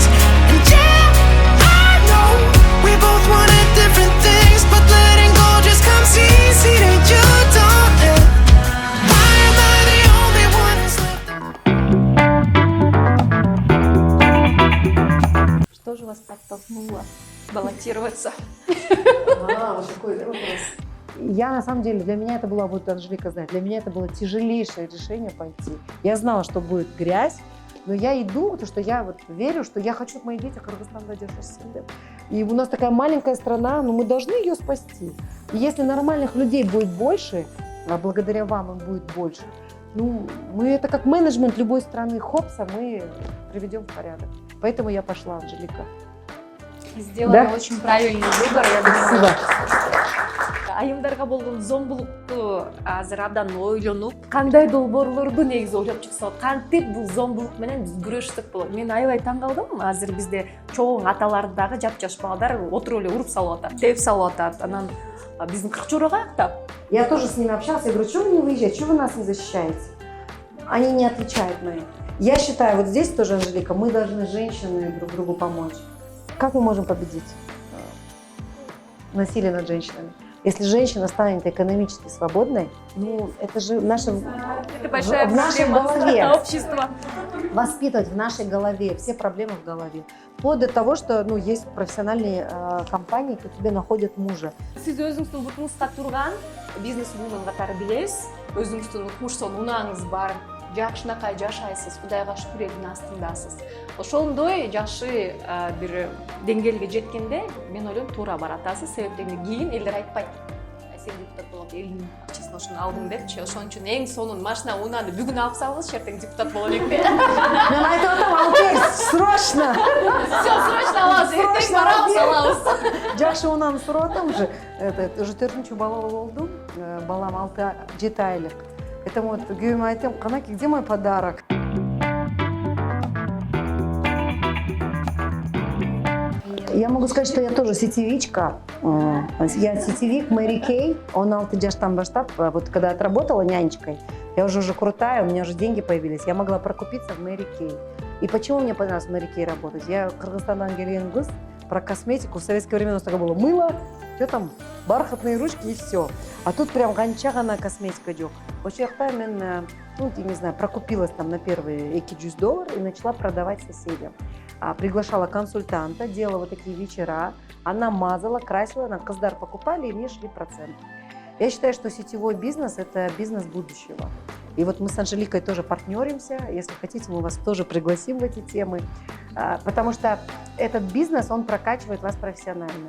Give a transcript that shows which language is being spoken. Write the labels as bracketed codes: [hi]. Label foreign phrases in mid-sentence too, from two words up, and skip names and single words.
[en] And yeah, I know we both wanted different things, but letting go just comes easy to you, don't it? Why am I the only one who's left? [ru] Что же вас подтолкнуло баллотироваться? Вот такой вопрос. Я, на самом деле, для меня это было, вот Анжелика знает, для меня это было тяжелейшее решение пойти. Я знала, что будет грязь, но я иду, потому что я вот верю, что я хочу, чтобы мои дети Кыргызстан дойдет. И у нас такая маленькая страна, но мы должны ее спасти. И если нормальных людей будет больше, а благодаря вам им будет больше, ну, мы это как менеджмент любой страны, хопса, мы приведем в порядок. Поэтому я пошла, Анжелика. Сделали очень правильный выбор, я думаю. Спасибо. [ky] Айымдарга болгон зомбулукту азыр абдан ойлонуп, кандай долбоорлорду негизи ойлоп чыксак, кантип бул зомбулук менен биз күрөшсөк болот. Мен аябай таң калдым. Азыр бизде чоң аталар дагы жап-жаш балдар отуруп эле уруп салып атат, теп салып атат. Анан биздин кырчурак аяктап. [ru] Я тоже с ними общалась, я говорю, что вы не выезжаете, что вы нас не защищаете? Они не отвечают на это. Я считаю, вот здесь тоже, Анжелика, мы должны, женщины, друг другу помочь. Как мы можем победить насилие над женщинами? Если женщина станет экономически свободной, ну, это же наша, Это большая в нашей проблема голове. общества. Воспитывать в нашей голове, все проблемы в голове. Вплоть до того, что ну, есть профессиональные компании, которые тебе находят мужа. [ky] Сиз өзүңүздүн бутуңузда турган бизнес-вумен катары билебиз. Өзүңүздүн укмуштан унааңыз бар. Жакшынакай жашайсыз, Кудайга шүкүр элдин астындасыз. Ошондой жакшы бир деңгээлге жеткенде мен ойлойм туура баратасыз. Себептен кийин элдер айтпайт. Сен депутат болуп элдин акчасын ошону алдың депчи. Ошон үчүн эң сонун машина унааны бүгүн алып салыңыз, эртең депутат боло элек де. Мен айтып атам, Алтер, срочно! [ru] Все, срочно [ky] алабыз, эртең барабыз, алабыз. Жакшы унаны сурап атам уже. Уже 4-чү балалы болдум. Балам 6-7 айлык. [ru] Поэтому вот [ky] күйөөмө айтам, канаки, [ru] где мой подарок? Я могу сказать, что я тоже сетевичка. Я сетевик Мэри Кей. [ky] 16 жаштан баштап, [ru] вот когда отработала нянечкой, я уже крутая, у меня уже деньги появились, я могла прокупиться в Мэри Кей. И почему мне понравилось в Мэри Кей работать? [ky] Я Кыргызстандан келген кыз, [ru] про косметику. В советское время у нас такое было мыло, что там, бархатные ручки и все. А тут прям [ky] ганча гана косметика жоқ. Ошол жакта мен, [ru] ну, я не знаю, прокупилась там на первые $2 и начала продавать соседям. Приглашала консультанта, делала вот такие вечера, она мазала, красила, на кыздар покупали, и мне шли проценты. Я считаю, что сетевой бизнес – это бизнес будущего. И вот мы с Анжеликой тоже партнеримся, если хотите, мы вас тоже пригласим в эти темы, потому что этот бизнес, он прокачивает вас профессионально.